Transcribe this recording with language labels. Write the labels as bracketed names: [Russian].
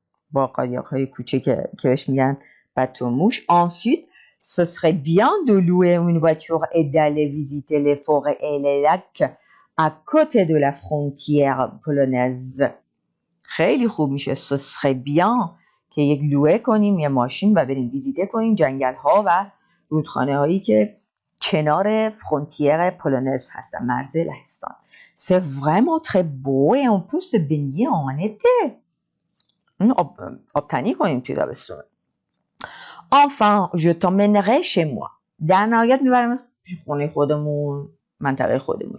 [Persian] با قایق‌های کوچیک که بهش میگن bateau-mouche. [French] Ensuite, ce serait bien de louer une voiture et d'aller visiter les forêts et les lacs à côté de la frontière polonaise. [Persian] خیلی خوب میشه. [French] Ce serait bien [Persian] که یک لوه کنیم یه ماشین و بریم ویزیته کنیم جنگل ها و رودخانه هایی که کنار فرونتیر پولونز هستن، مرز لهستان. [French] C'est vraiment très beau et on peut se baigner en été. [Persian] آبتنی کنیم توی تابستون. [French] Enfin, je t'emmènerai chez moi. [Persian] در نهایت میبرم خونه خودمون، منطقه خودمون.